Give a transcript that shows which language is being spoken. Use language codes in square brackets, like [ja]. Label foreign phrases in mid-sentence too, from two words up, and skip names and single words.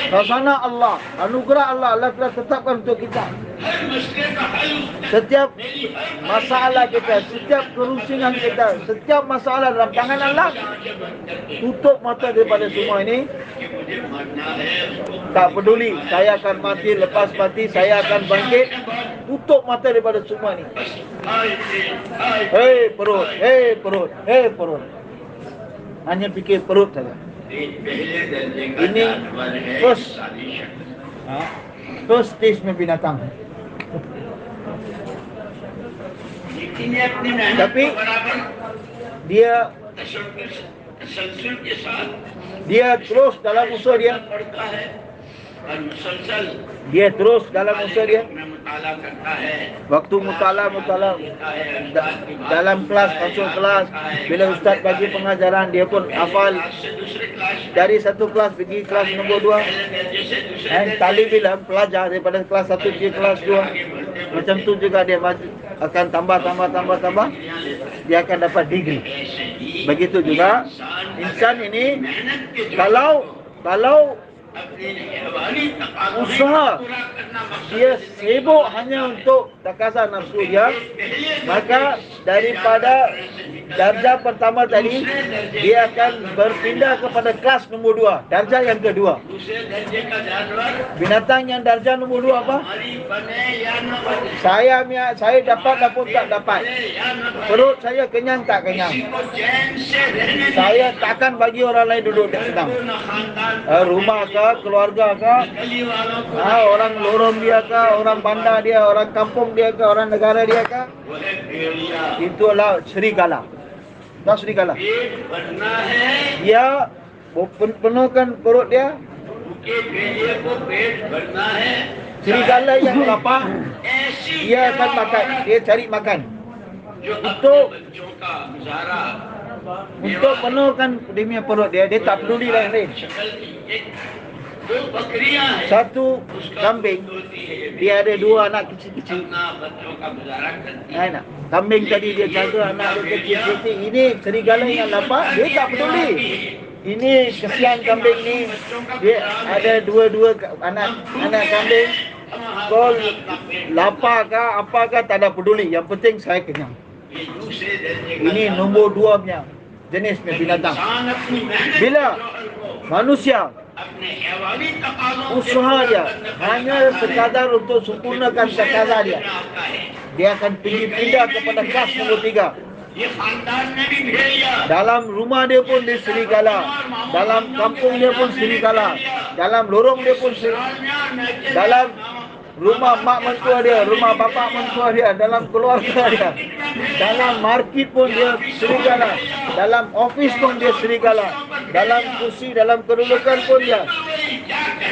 [ms] khazanah Allah, anugerah Allah, Allah telah tetapkan untuk kita. [ur] ہر مسئلے کا حل [ms] Setiap [ur] میری ہر [ms] masalah kita, setiap kerusingan kita, setiap masalah dalam tangan Allah. Tutup mata daripada semua ini. [ur] کہ مجھے مرنا ہے، اس کو [ms] Tak peduli, saya akan mati, lepas mati saya akan bangkit. Tutup mata daripada semua ini. [ur] آئے تھے، آئے [ms] Hei perut, hei perut, hei perut. Hanya fikir perut saja. [ur] پہلے درجے کا [ms] ini [ur] جانور ہے [en] first. [ur] ساری شکل [en] First stage [ms] में binatang. [ur] لیکن یہ اپنی محنت [ms] Tapi- [ur] کو برابر [ms] Dia [ur] تسلسل کے ساتھ [ms] terus dalam usaha dia. [ur] پڑھتا ہے اور مسلسل [ms] Dia terus dalam usaha dia. [ur] میں مطالعہ کرتا ہے, [ms] Waktu mutala dalam kelas, masuk kelas, bila ustaz bagi pengajaran dia pun hafal. [ur] کلاس سے دوسرے کلاس [ms] Dari satu kelas pergi kelas nombor 2. [ur] پہلے درجے سے دوسرے [ms] Dan [ur] दर्जे [ms] tali bilang pelajar daripada kelas 1 pergi kelas 2. Macam tu juga dia akan tambah. Dia akan dapat degree. [ur] ایسے ہی [ms] Begitu juga insan ini [ur] محنت کے جو [ms] kalau [ur] اپنے حوالی تقاضوں [ms] उसाहा [ur] کو پورا کرنا مقصد [ms] dia sibuk hanya untuk takazah nafsu dia, maka daripada darjah pertama tadi dia akan berpindah kepada kelas nombor 2, darjah yang kedua. [ur] دوسرے درجے کا جانور [ms] Binatang yang darjah nombor 2 apa? [ur] ہماری بنے یا نہ بنے, [ms] Saya dapat ataupun tak dapat. [ur] بنے یا نہ بنے, [ms] Perut saya kenyang tak kenyang. [ur] کسی کو چین سے رہنے نہیں [ms] Saya takkan bagi orang lain duduk tenang. [ur] نہ خاندان [ms] Rumah ke, keluarga ke, [ur] گلی والوں کو [ms] orang lorong dia ke, orang bandar dia, orang kampung dia ke, orang negara dia ke, [ur] وہ ہے بھیڑیا, [ms] itulah serigala. Tahu serigala? [ur] پیٹ بھرنا ہے, [ms] Dia penuhkan perut dia. [ur] ان کے بھیڑیے کو پیٹ بھرنا ہے, [ms] Serigala yang lapar, [ur] ऐसी [ms] dia akan makan, dia cari makan. [ur] جو اپنے [ms] Untuk- [ur] بچوں کا گزارا [ms] Untuk penuhkan dia punya perut dia, dia tak peduli lain-lain. [ur] شکل کی ایک دو بکریاں ہیں, [ms] Satu [ur] उसका [ms] kambing, [ur] دودھ ہوتی ہے, [ms] dia ada 2 anak kecil-kecil. [ur] اپنا بچوں کا گزارا کرتی ہے. [ms] Nak. Kambing tadi dia jaga anak dia kecil-kecil. Ini serigala yang lapar, dia tak peduli. Ini kesian kambing ni, dia ada 2 anak kambing. Kau lapar ke apa ke tak ada peduli. Yang penting saya kenyang. [ur] یہ دوسرے درجے کا [ms] Ini nombor 2 punya jenisnya binatang. [ur] انسان اپنی محنت [ms] Bila [ur] کے جوہر کو [ms] manusia [ur] اپنے حیوانی تقاضوں سے [ms] usaha [ur] पूरा [ms] dia [ur] کرنے پر [ms] hanya [ur] लगाता है, [ms] sekadar untuk sempurnakan [ur] दूसरे [ms] takazah [ur] दर्जे [ms] dia, [ur] میں آتا ہے. [ms] dia akan pindah kepada kelas nombor 3. [ur] یہ خاندان میں بھی بھیڑیا, [ms] Dalam rumah dia pun dia serigala, dalam kampung dia pun serigala, dalam lorong dia pun serigala, dalam rumah mak mentua dia, rumah bapa mentua dia, dalam keluarga dia, dalam market pun dia serigala, dalam office pun dia serigala, dalam kursi, dalam kedudukan pun dia.